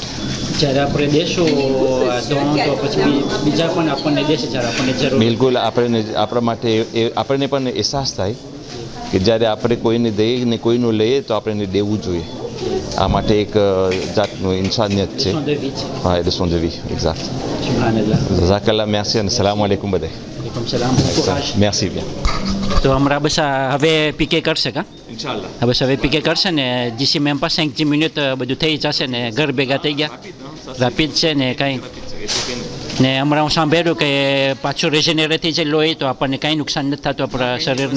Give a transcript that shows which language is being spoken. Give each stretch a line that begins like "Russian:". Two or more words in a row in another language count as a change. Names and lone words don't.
Gujarati: જ્યારે આપણે દેશો તો પછી બીજા પણ આપણને દેશે જ્યારે આપણને જરૂર બિલકુલ આપણા માટે આપણને પણ અહેસાસ થાય કે જ્યારે આપણે કોઈને દઈએ ને કોઈનું લઈએ તો આપણે દેવું જોઈએ, આ માટે એક જાતનું ઇન્સાનિયત છે। હા, એ
French: leçon de vie, exact।
Gujarati: જઝાકલ્લાહ, merci અને
Arabic: سلام عليكم
Gujarati: બધાય।
French: merci bien।
Gujarati: તો હમણાં બસ હવે પીકે કરશે કા ઇન્શાઅલ્લાહ બસ હવે પીકે કરશે ને જીસી મેમ પાસે 5 મિનિટ બધું થઈ જશે ને ઘર ભેગા થઈ ગયા રાપિડ છે ને કાંઈ ને હમણાં હું સાંભળ્યું કે પાછું રેજનરેટ થઈ જાય લોહી તો આપણને કાંઈ નુકસાન નથી થતું આપણા શરીરને।